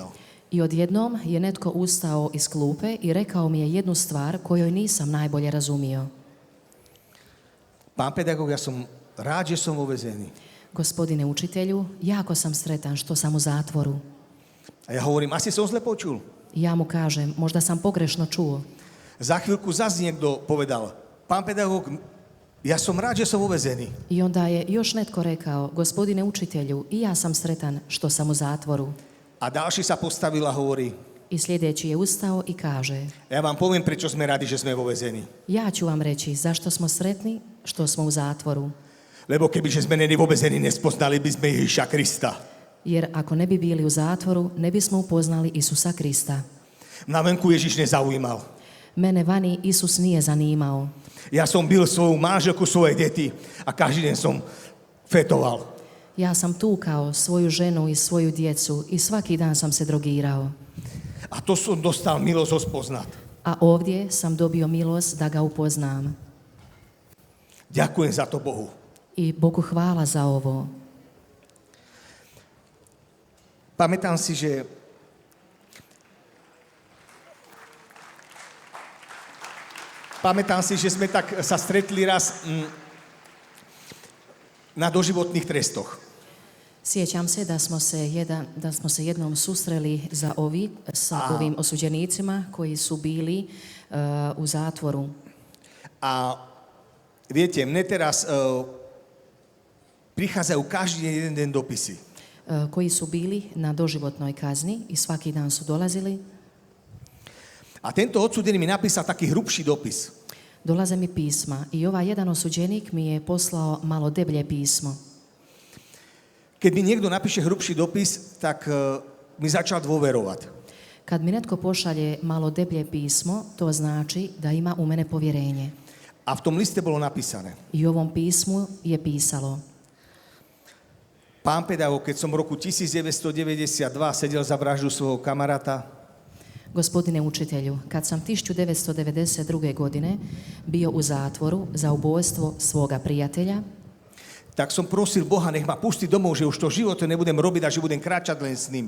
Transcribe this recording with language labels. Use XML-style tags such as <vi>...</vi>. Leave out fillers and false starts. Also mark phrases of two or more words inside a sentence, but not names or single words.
<hr>I odjednom je netko ustao iz klupe i rekao mi je jednu stvar kojoj nisam najbolje razumio.</hr> <sk>Pán pedagóg, ja som rád, že som vo väzení.</sk> <hr>Gospodine učitelju, jako sam sretan što sam u zatvoru.</hr> <sk>A ja hovorím, asi som zle počul.</sk> <hr>Ja mu kažem, možda sam pogrešno čuo.</hr> <sk>Za chvíľku zase niekto povedal, pán pedagóg, Ja som rád, že som uväzený.</sk> <hr>I onda je još netko rekao, gospodine učitelju, i ja sam sretan što sam u zatvoru.</hr> <sk>A ďalší sa postavil a hovorí,</sk> <hr>I sljedeći je ustao i kaže,</hr> <sk>ja vám poviem, prečo sme radi, že sme vo väzení.</sk> <hr>ja ću vam reći zašto smo sretni što smo u zatvoru.</hr> <sk>Lebo kebyže sme není vo väzení, nespoznali by sme Ježiša Krista.</sk> <hr>Jer ako ne bi bili u zatvoru, ne bismo upoznali Isusa Krista.</hr> <sk>Na venku Ježiš nezaujímal.</sk> <hr>Mene vani Isus nije zanimao.</hr> <sk>Ja som bil svoju manželku, svoje deti a každý deň som fetoval.</sk> <hr>Ja sam tukao svoju ženu i svoju djecu i svaki dan sam se drogirao.</hr> <sk>A to som dostal milosť ho spoznať.</sk> <hr>A ovdje sam dobio milost da ga upoznam.</hr> <sk>Ďakujem za to Bohu.</sk> <hr>I Bogu hvala za ovo.</hr> <sk>Pamätám si, že sme tak sa stretli raz na doživotných trestoch.</sk> <hr>Sjećam se da smo se jednom susreli sa ovim osuđenicima koji su bili u zatvoru.</hr> <sk>A viete, mne teraz prichádzajú každý jeden dopisy.</sk> <hr>Koji su bili na doživotnoj kazni i svaki dan su dolazili.</hr> <sk>A tento odsudený mi napísal taký hrubší dopis.</sk> <hr>Dolaze mi pisma i ovaj jedan osuđenik mi je poslao malo deblje pismo.</hr> <sk>Keď mi niekto napíše hrubší dopis, tak mi začal dôverovať.</sk> <hr>Kad mi netko pošalje malo deblje pismo, to znači da ima u mene povjerenje.</hr> <sk>A v tom liste bolo napísané.</sk> <hr>I u ovom pismu je pisalo:</hr> <sk>Pán pedagóg, keď som v roku 1992 sedel za vraždu svojho kamaráta,</sk> <hr>Gospodine učitelju, kad sam 1992. godine bio u zatvoru za ubojstvo svoga prijatelja,</hr> <sk>tak som prosil Boha, nech ma pustí domov, že už to v živote nebudem robiť a že budem kráčať len s ním.</sk>